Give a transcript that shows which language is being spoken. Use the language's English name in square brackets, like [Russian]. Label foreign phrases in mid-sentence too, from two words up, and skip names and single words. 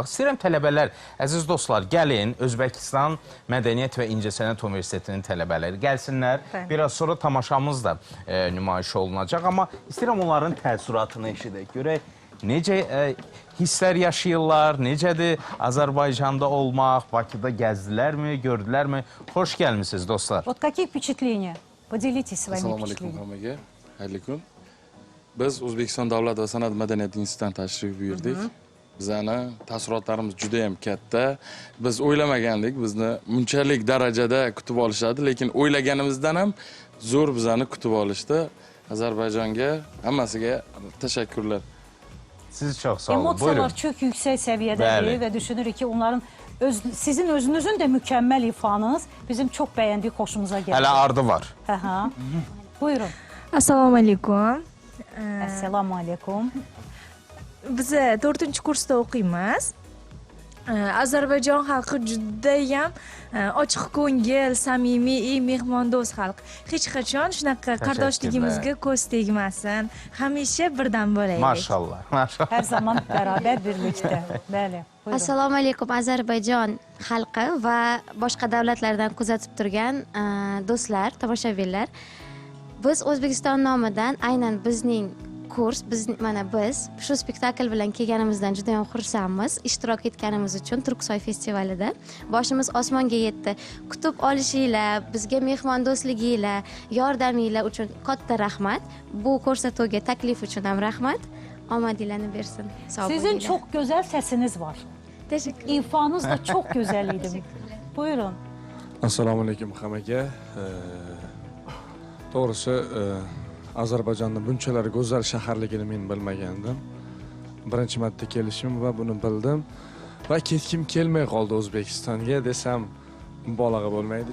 [Azerbaijani] İstəyirəm tələbələr, əziz dostlar, gəlin, Özbəkistan Mədəniyyət və İncəsənət Universitetinin tələbələri gəlsinlər. Biraz sonra tamaşamız da nümayiş olunacaq, amma istəyirəm onların təəssüratını eşidək. Görək, necə hisslər yaşayırlar, necədir Azərbaycanda olmaq, Bakıda gəzdilərmi, gördülərmi? Xoş gəlmişsiniz, dostlar. [Russian] Вот какие впечатления? Podelитесь своими [Uzbek] Assalomu alaykum [Russian] впечатлениями. [Uzbek] hammaga. Xayrli kun. Biz O'zbekiston Davlat va san'at madaniyat institutidan tashrif buyurdik. Bizani taassurotlarimiz juda ham katta. Biz o'ylamagandik, bizni bunchalik darajada kutib olishadi, lekin o'ylaganimizdan ham zo'r bizani kutib olishdi. Ozarbayjonga, hammasiga tashakkurlar. [Azerbaijani] Siz çox sağ olun. Emosiyalar çox yüksək səviyyədədir və düşünürük ki, onların sizin özünüzün də mükəmməl ifanız bizim çox bəyəndik, xoşumuza gəlir. Hələ ardı var. Buyurun. [Uzbek] Assalomu alaykum. Assalomu alaykum. Biz 4-kursda o'qiymiz. Ozarbayjon xalqi judayam ochiq ko'ngil, samimiy, mehmondo'st xalq. Hech qachon shunaqa qardoshligimizga ko'z tegmasin. Hamisha birdan bo'laylik. [Azerbaijani] Maşallah. Hər zaman bərabər birlikdə. Bəli. [Uzbek] Assalomu alaykum Ozarbayjon xalqi va boshqa davlatlardan kuzatib turgan do'stlar, tomoshabinlar. Biz O'zbekiston nomidan aynan bizning kurs, biz shu spektakl bilan kelganimizdan juda ham xursandmiz. Ishtirok etganimiz uchun Turksoy festivalida boshimiz osmonga yetdi. Kutib olishinglar, bizga mehmondo'stliginglar, yordaminglar uchun katta rahmat. Bu ko'rsatuvga taklif uchun ham rahmat. Omadinglarni bersin. [Azerbaijani] Sağ olun. [Turkish] Sizin çok güzel sesiniz var. Teşekkür ederim. İfanız da çok güzel idi. Buyurun. [Uzbek] Assalomu alaykum hammaga. To'g'risi, Ozarbayjonning bunchalar go'zal shaharligini men bilmagandim. Birinchi marta kelishim va buni bildim. Va ketkim kelmay qoldi O'zbekistonga desam mubolag'a bo'lmaydi.